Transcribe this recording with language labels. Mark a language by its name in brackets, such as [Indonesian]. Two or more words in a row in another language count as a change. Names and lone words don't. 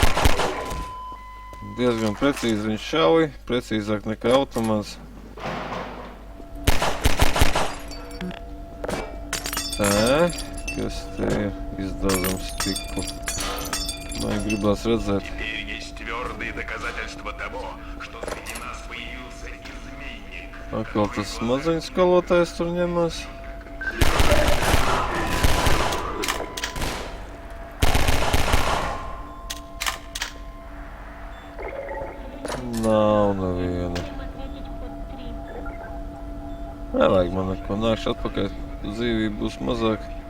[Latvian] Diezgan precīzi viņš šauj, precīzāk nekā automāts. Tā, kas te ir? Izdodam stiklu. Man gribās redzēt. [Russian] Теперь есть твердые доказательства того, что среди нас появился изменник. [Latvian] Atkal tas maziņš skolotājs tur ņemās. Nav neviena. Nevajag man neko, nākšu atpakaļ, dzīvība būs mazāk.